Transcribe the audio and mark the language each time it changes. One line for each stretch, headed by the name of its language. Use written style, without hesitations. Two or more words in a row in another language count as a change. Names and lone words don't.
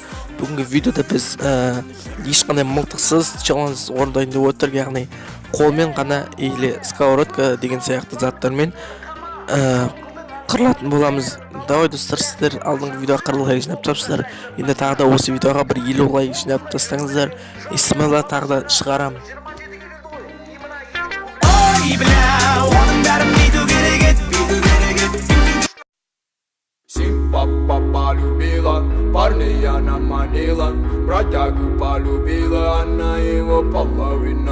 Kazakh: Бүгінгі видеода біз ешқандай мылтықсыз челлендж орындайын деп отыр, яғни қолмен ғана
Russian: или сковородка
Kazakh: деген сияқты заттармен қырылатын боламыз. Давай достар, сіздер алдыңғы видеоға 40 лайк жинап тапсыздар. Енді тағы да осы видеоға бір 50 лайк жинап тастаңыздар. Исмайла тағы да шығарам. Ой, бля, оның бәрін бүйту керек еді.
Russian: Папа полюбила, парня она манила, бродягу полюбила, она его половина.